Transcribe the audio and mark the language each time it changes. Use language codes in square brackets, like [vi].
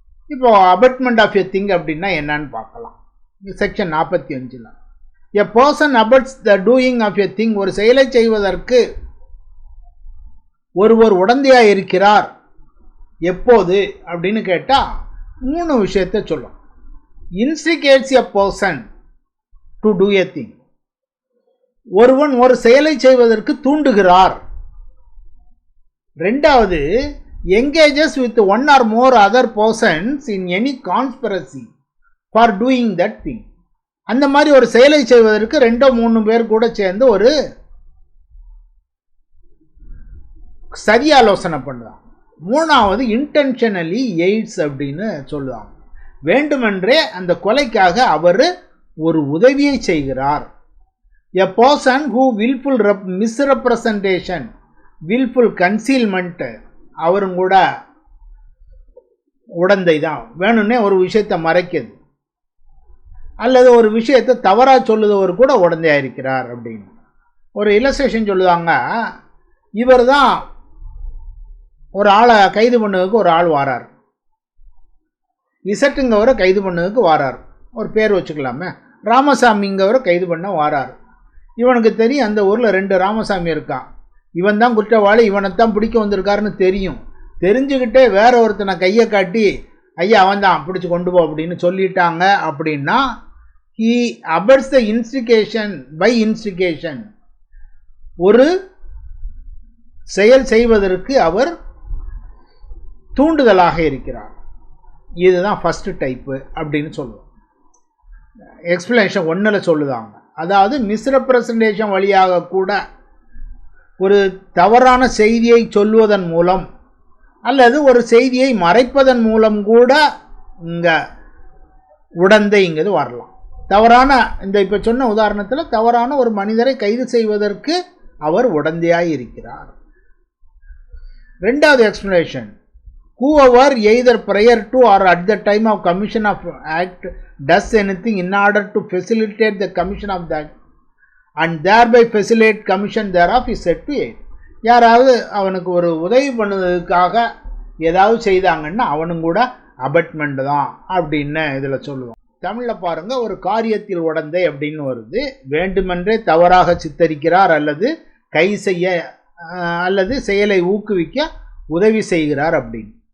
[ta] இப்போ [en] abetment of a thing [ta] அப்படின்னா என்னன்னு பார்க்கலாம். Section 45ல் [en] a person abets the doing of a thing, [ta] ஒரு செயலை செய்வதற்கு ஒருவர் உடந்தையாக இருக்கிறார் எப்போது அப்படின்னு கேட்டா 3 விஷயத்தை சொல்லும். [en] instigates a person to do a thing, [ta] ஒருவன் ஒரு செயலை செய்வதற்கு தூண்டுகிறார். [en] 2வது, engages with one or more other persons in any conspiracy for doing that thing. [ta] அந்த மாதிரி ஒரு செயலை செய்வதற்கு 2-3 பேர் கூட சேர்ந்து ஒரு சதி ஆலோசனை பண்ணுவாங்க. 3வது, [en] intentionally aids [ta] அப்படின்னு சொல்லுவாங்க. வேண்டுமென்றே அந்த கொலைக்காக அவர் ஒரு உதவியை செய்கிறார். [en] a person who wilful misrepresentation, wilful concealment, [ta] அவரும் கூட உடந்தை தான், வேணும்னே ஒரு விஷயத்தை மறைக்கிறது அல்லது ஒரு விஷயத்தை தவறா சொல்லுதவர் கூட உடந்தையா இருக்கிறார் அப்படின்னு ஒரு இல்லஸ்ட்ரேஷன் சொல்லுவாங்க. இவர் தான் ஒரு ஆளை கைது பண்ணதுக்கு ஒரு ஆள் வாரார், இசட்டுங்கவரை கைது பண்ணதுக்கு வாரார், ஒரு பேர் வச்சுக்கலாமே, ராமசாமிங்கவரை கைது பண்ண வாரார். இவனுக்கு தெரியும் அந்த ஊரில் 2 ராமசாமி இருக்கான், இவன் தான் குற்றவாளி, இவனைத்தான் பிடிக்க வந்திருக்காருன்னு தெரியும். தெரிஞ்சுக்கிட்டே வேற ஒருத்தனை கையை காட்டி ஐயா அவன் தான் பிடிச்சி கொண்டு போ அப்படின்னு சொல்லிட்டாங்க அப்படின்னா [en] he abates the instigation by instigation. [ta] ஒரு செயல் செய்வதற்கு அவர் தூண்டுதலாக இருக்கிறார். இதுதான் [en] first type [ta] அப்படின்னு சொல்லுவோம். எக்ஸ்பிளனேஷன் 1ல சொல்லுதாங்க. அதாவது மிஸ்ரெப்ரசன்டேஷன் வழியாக கூட ஒரு தவறான செய்தியை சொல்வதன் மூலம் அல்லது ஒரு செய்தியை மறைப்பதன் மூலம் கூட இங்க உடந்தைங்கிறது வரலாம். தவறான இந்த இப்ப சொன்ன உதாரணத்தில் தவறான ஒரு மனிதரை கைது செய்வதற்கு அவர் உடந்தையாய் இருக்கிறார். இரண்டாவது [en] Explanation, whoever either prior to or at the time of commission of act does anything in order to facilitate the commission of that and thereby facilitate commission thereof is said to aid. [ta] யாராவது அவனுக்கு ஒரு உதவி பண்ணுவதற்காக ஏதாவது செய்தாங்கன்னா அவனும் கூட அபட்மெண்ட் தான் அப்படின்னு இதில் சொல்லுவோம். தமிழில் பாருங்க, ஒரு காரியத்தில் உடந்தை அப்படின்னு வருது. வேண்டுமென்றே தவறாக சித்தரிக்கிறார் அல்லது கை செய்ய அல்லது செயலை ஊக்குவிக்க உதவி செய்கிறார் அப்படின்னு.